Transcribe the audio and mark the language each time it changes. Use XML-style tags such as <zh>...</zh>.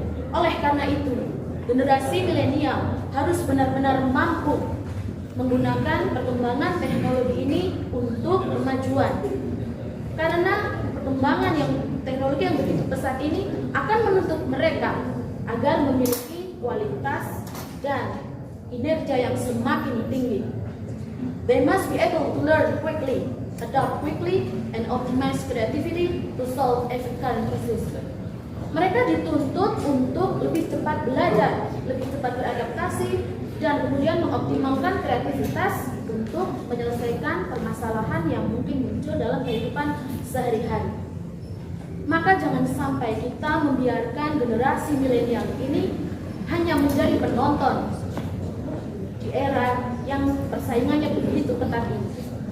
<id>Oleh karena itu, generasi milenial harus benar-benar mampu menggunakan perkembangan teknologi ini untuk kemajuan. Karena perkembangan teknologi yang begitu pesat ini akan menuntut mereka agar memiliki kualitas dan kinerja yang semakin tinggi.</id> <en>They must be able to learn quickly, adapt quickly, and optimize creativity to solve every current issues.</en> <id>Mereka dituntut untuk lebih cepat belajar, lebih cepat beradaptasi, dan kemudian mengoptimalkan kreativitas untuk menyelesaikan permasalahan yang mungkin muncul dalam kehidupan sehari-hari. Maka jangan sampai kita membiarkan generasi milenial ini hanya menjadi penonton di era yang persaingannya begitu ketat ini.</id>